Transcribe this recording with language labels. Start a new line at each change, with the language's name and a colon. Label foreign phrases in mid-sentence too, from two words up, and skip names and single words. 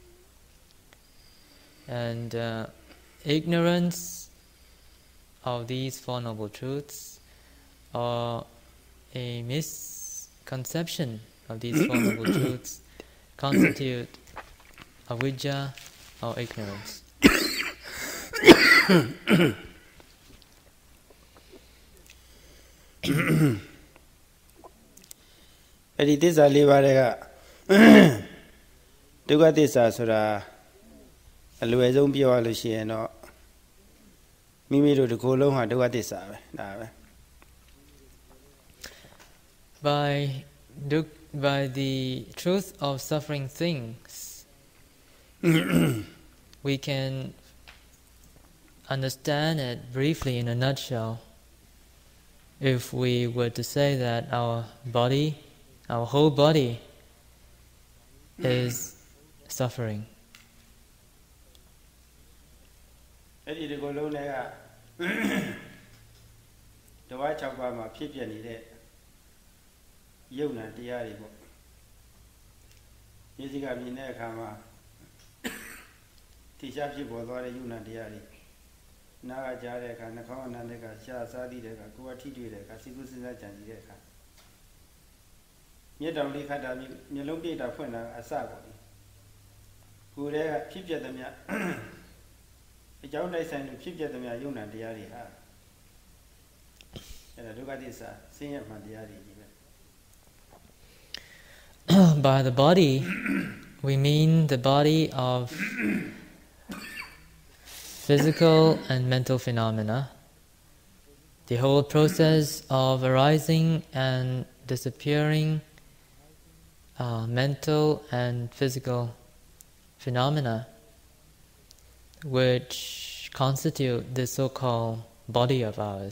English: And ignorance of these Four Noble Truths, or a misconception of these Four Noble Truths, constitute avidya, or ignorance.
Burmese: အဲ့ဒီသစ္စာ၄ပါးတွေကဒုက္ခသစ္စာဆိုတာအလွယ်ဆုံးပြောရလို့ရှိရင်တော့မိမိတို့တစ်ခုလုံးဟာဒုက္ခသစ္စာပဲဒါပဲ
English: By the truth of suffering things, we can understand it briefly in a nutshell. If we were to say that our body, our whole body, is suffering.
Burmese: အဲ့ဒီတစ်ခုလုံးတွေကတဝါ6ပါးမှာဖြစ်ပြနေတဲ့ယုံနာတရားတွေပေါ့ဒီစိကမြင်တဲ့အခါမှာ တိကျဖြစ်ပေါ်သွားတဲ့ယုံနာတရားတွေနားကကြားတဲ့အခါနှာခေါင်းအနံ့တဲ့အခါရှားစားသည့်တဲ့အခါကိုယ်ကထိတွေ့တဲ့အခါစိတ်ကူးစဉ်းစားကြံစည်တဲ့အခါမျက်တောင်လေးခတ်တာမျက်လုံးပြည့်တာဖွင့်တာအစပေါ့ဒီကိုယ်တည်းကဖြစ်ပြတဲ့မြတ်အကြောင်းတိုက်ဆိုင်လို့ဖြစ်ပြတဲ့မြတ်ယုံနာတရားတွေဟာအဲ့ဒါဒုက္ခသစ္စာဆင်းရဲမှန်တရားတွေကြီးပဲ
English: By the body, we mean the body of physical and mental phenomena, the whole process of arising and disappearing mental and physical phenomena, which constitute this so-called body of ours.